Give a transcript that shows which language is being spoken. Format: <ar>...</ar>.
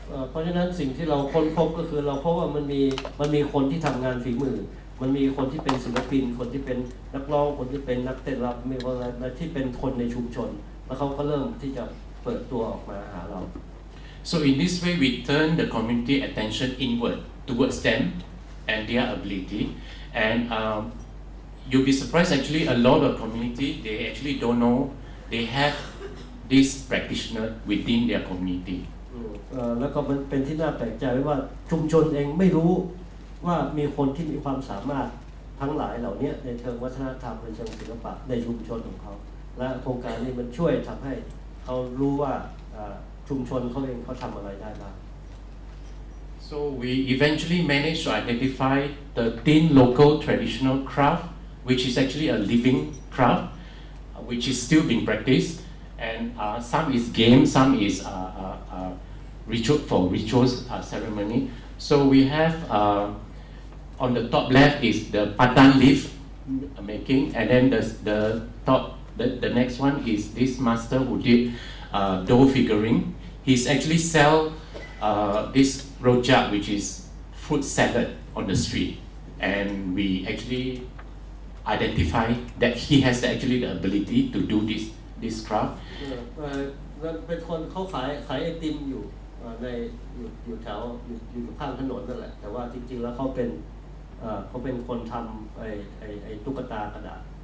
<th>เพราะฉะนั้นสิ่งที่เราค้นพบก็คือเราพบว่ามันมีคนที่ทำงานฝีมือมันมีคนที่เป็นศิลปินคนที่เป็นนักร้องคนที่เป็นนักเต้นรำมีคนอะไรที่เป็นคนในชุมชนแล้วเขาก็เริ่มที่จะเปิดตัวออกมาหาเรา</th> <en>So in this way we turn the community attention inward towards them and their ability, and you'll be surprised actually a lot of community they actually don't know they have this practitioner within their community.</en> <th>แล้วก็มันเป็นที่น่าแปลกใจว่าชุมชนเองไม่รู้ว่ามีคนที่มีความสามารถทั้งหลายเหล่านี้ในเชิงวัฒนธรรมในเชิงศิลปะในชุมชนของเขาและโครงการนี้มันช่วยทำให้เขารู้ว่าชุมชนเขาเองเขาทำอะไรได้บ้าง</th> <en>So we eventually managed to identify 13 local traditional craft, which is actually a living craft, which is still being practiced, and some is game, some is rituals ceremony. So we have on the top left is the pandan leaf making, and then the next one is this master who did dough figuring. He's actually sell this rojak, which is fruit salad on the street, and we actually identify that he has actually the ability to do this craft.</en> <th>เป็นคนเขาขายไอติมอยู่อยู่แถวอยู่ข้างถนนนั่นแหละแต่ว่าจริงๆแล้วเขาเป็นคนทำไอ้ตุ๊กตากระดาษ</th>